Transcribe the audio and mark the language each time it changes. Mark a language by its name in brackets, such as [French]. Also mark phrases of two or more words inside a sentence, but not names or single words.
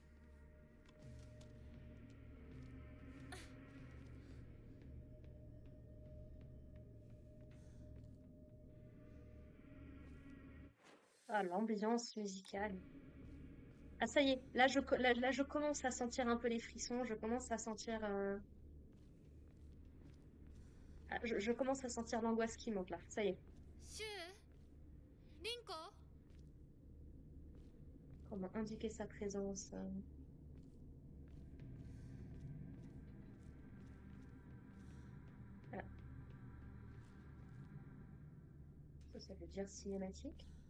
[French] Ah, l'ambiance musicale. Ah, ça y est, là je commence à sentir un peu les frissons, je commence à sentir... je commence à sentir l'angoisse qui monte là, ça y est. シュウリンコ Comment indiquer sa présence Voilà. Ça veut dire cinématique.